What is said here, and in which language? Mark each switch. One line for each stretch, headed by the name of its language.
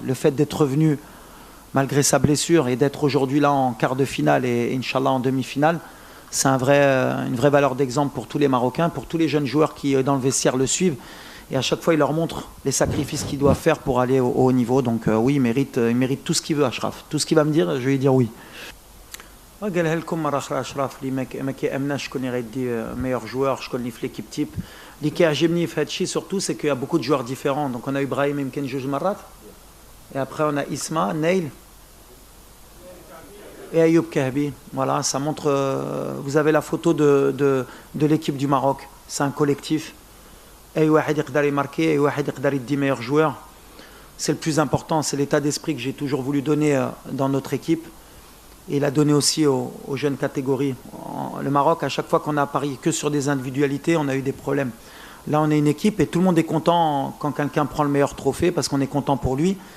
French: Le fait d'être revenu malgré sa blessure et d'être aujourd'hui là en quart de finale et Inch'Allah en demi-finale, c'est une vraie valeur d'exemple pour tous les Marocains, pour tous les jeunes joueurs qui, dans le vestiaire, le suivent. Et à chaque fois, il leur montre les sacrifices qu'il doit faire pour aller au haut niveau. Donc oui, il mérite tout ce qu'il veut, Achraf. Tout ce qu'il va me dire, je vais lui dire oui.
Arabic: قالها لكم مرة أخرى أشرف اللي ما كيأمناش شكون يغيدي meilleur joueur, شكون اللي في l'équipe type. اللي كيعجبني في هذا الشيء
French: surtout c'est qu'il y a beaucoup de joueurs différents. Donc on a Ibrahim
Arabic: يمكن جوج مرات.
French: Et après on a Isma, Neil et Ayoub Kahbi. Voilà, ça montre. Vous avez la photo de l'équipe du Maroc. C'est un collectif.
Arabic: أي واحد يقدر يماركي, أي واحد يقدر يدي meilleur joueur.
French: C'est le plus important, c'est l'état d'esprit que j'ai toujours voulu donner dans notre équipe. Et il a donné aussi aux jeunes catégories. Le Maroc, à chaque fois qu'on a parié que sur des individualités, on a eu des problèmes. Là, on est une équipe et tout le monde est content quand quelqu'un prend le meilleur trophée parce qu'on est content pour lui.